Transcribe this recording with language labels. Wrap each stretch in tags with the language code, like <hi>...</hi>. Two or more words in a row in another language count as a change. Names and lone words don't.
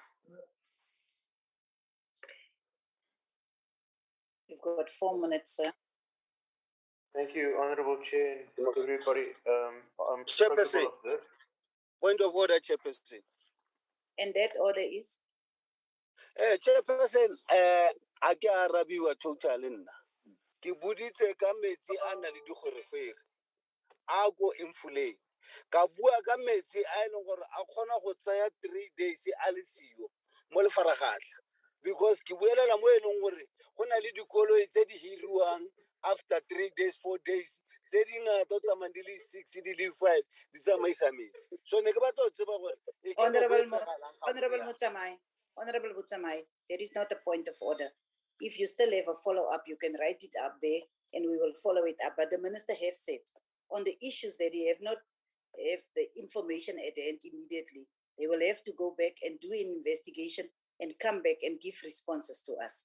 <en>You've got 4 minutes, sir. Thank you, Honourable Chair, and everybody. Chairperson, point of order, Chairperson. And that order is?</en> <tn>Chairperson, a ke arabiwa total nna. Ke buditse ka metsi a na le dikgwerekgwere. A go infuleng. Ka bua ka metsi a leng gore a kgona go tsaya 3 days a le siyo mo lefaragahla. Because ke buelela mo e leng gore go na le dikoloi tse di hiriwang</tn> <en>after 3 days, 4 days.</en> <tn>Tse di ngata tsamaya di le 6, di le 5, di tsamaisa metsi. So ne ke batla go tseba gore</tn> <en>Honorable Mutsamai, there is not a point of order. If you still have a follow-up, you can write it up there and we will follow it up. But the minister have said on the issues that they have not have the information at the end immediately, they will have to go back and do an investigation and come back and give responses to us.</en>